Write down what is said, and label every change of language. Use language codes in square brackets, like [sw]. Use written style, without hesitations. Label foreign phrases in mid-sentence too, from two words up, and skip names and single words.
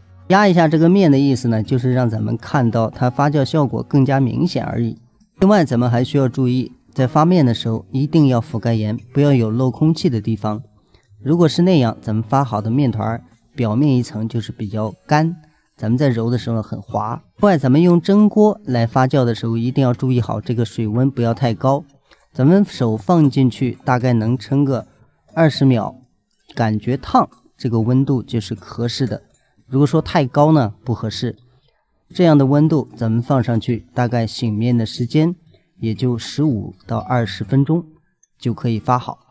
[zh] 壓一下這個面的意思呢，就是讓咱們看到它發酵效果更加明顯而已。另外咱們還需要注意，在發面的時候一定要覆蓋嚴，不要有漏空氣的地方。如果是那樣，咱們發好的面團表面一層就是比較乾，咱們在揉的時候很滑。另外咱們用蒸鍋來發酵的時候，一定要注意好這個水溫不要太高，咱們手放進去大概能撐個20秒，感覺燙，這個溫度就是合適的。如果說太高呢，不合適。這樣的溫度咱們放上去，大概醒面的時間也就15到20分鐘就可以發好。